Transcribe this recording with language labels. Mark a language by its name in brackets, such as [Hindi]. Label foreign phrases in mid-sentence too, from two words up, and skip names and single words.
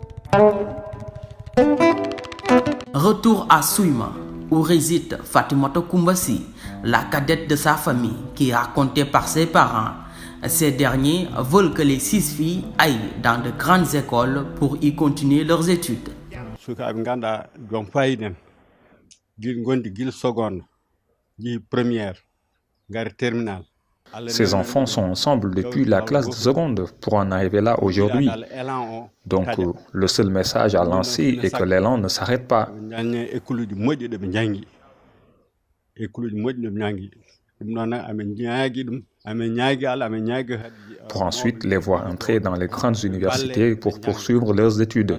[French] Retour à Souima, où réside Fatoumata Koumbassi, la cadette de sa famille, qui est racontée par ses parents. Ces derniers veulent que les 6 filles aillent dans de grandes écoles pour y continuer leurs études. [Fula] sukaɓe ganduɗa jon fayiden gondi guila seconde jeehi première gari terminal. [French] Ces enfants sont ensemble depuis la classe de seconde pour en arriver là aujourd'hui. Donc le seul message à lancer est que l'élan ne s'arrête pas. Pour ensuite les voir entrer dans les grandes universités pour poursuivre leurs études.